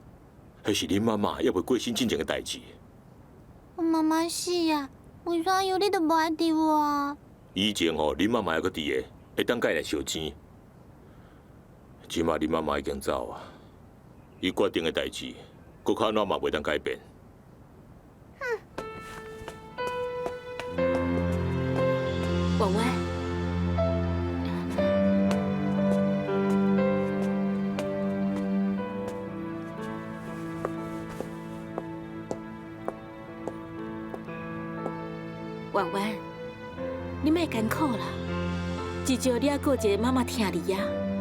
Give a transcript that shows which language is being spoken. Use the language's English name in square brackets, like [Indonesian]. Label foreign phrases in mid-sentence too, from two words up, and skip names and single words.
[Min Nan Chinese] 迄是恁妈妈还未过身之前的代志。阮妈妈死啊，为啥样你都无爱伫我？以前吼，恁妈妈还阁伫个，会当甲伊来烧钱。即马恁妈妈已经走啊，伊决定的代志，搁较哪嘛袂当改变。婉婉，婉婉，你莫艰苦啦，至少你还顾一个妈妈疼你啊。